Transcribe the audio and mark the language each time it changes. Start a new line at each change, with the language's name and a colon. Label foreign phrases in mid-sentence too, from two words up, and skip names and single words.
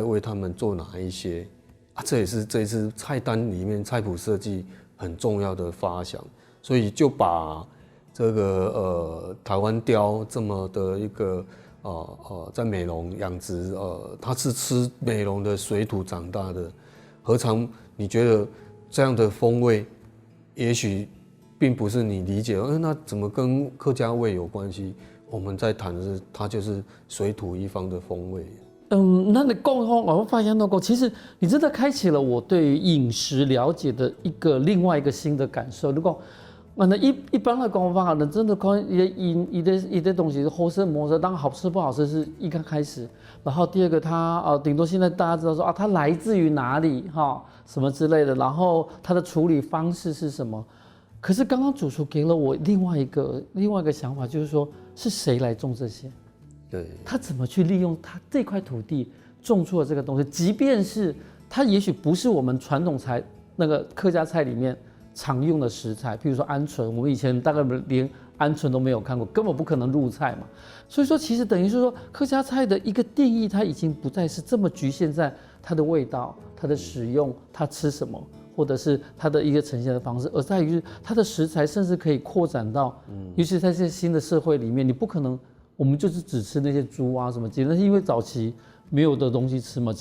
Chinese: 為他們做哪一些這也是這次菜單裡面菜譜設計很重要的發想，所以就把這個台灣雕這麼的一個在美濃養殖它是吃美濃的水土長大的，何嘗你覺得這樣的風味，也許並不是你理解那怎麼跟客家味有關係？我們在談的是它就是水土一方的風味。那你講後，我會發現到其實你真的開啟了我對於飲食了解的另外一個新的感受。如果那一般的講法，真的看一些東西好吃不好吃，當然好吃不好吃是一剛開始。然後第二個它頂多現在大家知道說它來自於哪裡什麼之類的，然後它的處理方式是什麼。可是剛剛主廚給了我另外一個想法，就是說是誰來種這些？對，他怎麼去利用他這塊土地種出了這個東西？即便是它也許不是我們傳統菜那個客家菜裡面常用的食材，譬如說鵪鶉，我們以前大概連鵪鶉都沒有看過，根本不可能入菜嘛。所以說，其實等於是說客家菜的一個定義，它已經不再是這麼局限在它的味道、它的使用、它吃什麼， 或者是它的一个呈现的方式，而在于它的食材甚至可以扩展到，尤其在这些新的社会里面，你不可能我们就是只吃那些猪啊什么鸡，那是因为早期没有的东西吃嘛。